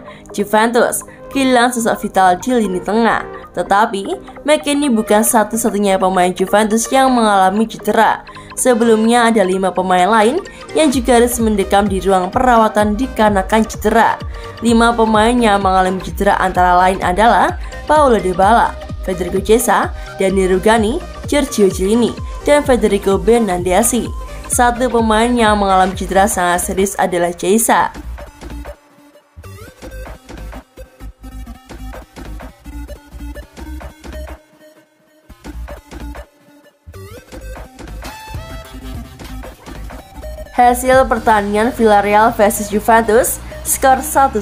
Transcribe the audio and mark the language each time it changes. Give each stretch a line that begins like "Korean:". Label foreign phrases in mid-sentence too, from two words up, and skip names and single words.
Indonesian: Juventus kehilangan sosok vital di lini tengah. Tetapi McKennie bukan satu-satunya pemain Juventus yang mengalami cedera. Sebelumnya ada 5 pemain lain yang juga harus mendekam di ruang perawatan dikarenakan cedera. 5 pemain yang mengalami cedera antara lain adalah Paulo Dybala, Federico Chiesa, Dani Rugani, Giorgio Chiellini, dan Federico Bernardeschi. 1 pemain yang mengalami cedera sangat serius adalah Chiesa. Hasil pertandingan Villarreal versus Juventus, skor 1-1.